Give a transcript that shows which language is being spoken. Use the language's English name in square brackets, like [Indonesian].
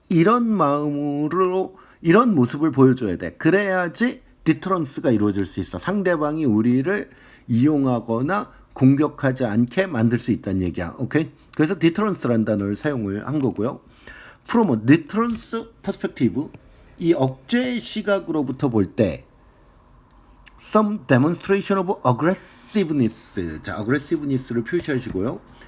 [Korean] 이런 마음으로 이런 모습을 보여줘야 돼. 그래야지 디터런스가 이루어질 수 있어. 상대방이 우리를 이용하거나 공격하지 않게 만들 수 있다는 얘기야. 오케이? 그래서 디터런스라는 단어를 사용을 한 거고요. [English] From a deterrence perspective, [Korean] 이 억제 시각으로부터 볼 때 [English] some demonstration of aggressiveness. [Korean] 자, aggressiveness를 표시하시고요.